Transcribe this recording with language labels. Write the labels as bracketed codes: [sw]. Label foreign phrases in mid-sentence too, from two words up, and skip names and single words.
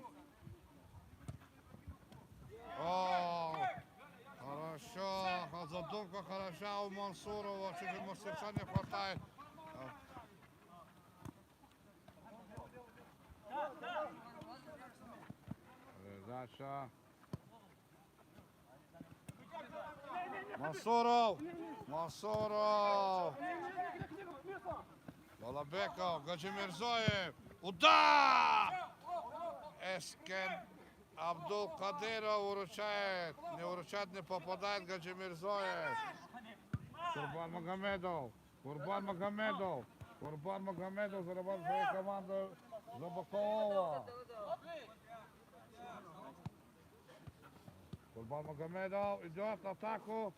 [ru] О, хорошо. Задумка хороша у Мансурова. Чуть мастерства не хватает. Передача. Мансуров. Мансуров. Балабеков. Гаджимирзоев. Удар! Эскен Абдул Кадиров выручает. Не выручает, не попадает Гаджимирзоев. Курбан Магомедов. Курбан Магомедов. Курбан Магомедов зарабатывает свою команду за бокового. Курбан Магомедов идет в атаку.